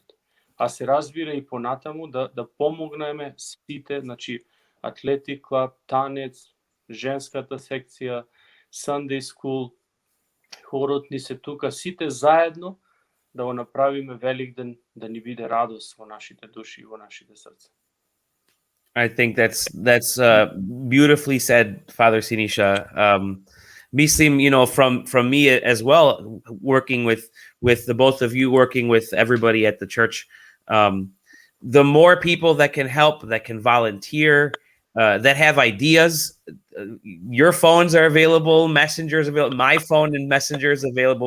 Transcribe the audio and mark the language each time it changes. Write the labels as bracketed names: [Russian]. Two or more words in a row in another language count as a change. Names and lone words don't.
[Macedonian] А се разбира и понатаму да помогнеме сите, значи Athletic Club, танец, женската секција, Sunday School, хорот ни се тука, сите заедно да го направиме Великден да ни биде радост во нашите души и во нашите срца. [English] I think that's beautifully said, Father Sinisha. Mislim, from me as well, working with the both of you, working with everybody at the church, the more people that can help, that can volunteer, that have ideas, your phones are available, messengers available, my phone and messengers available.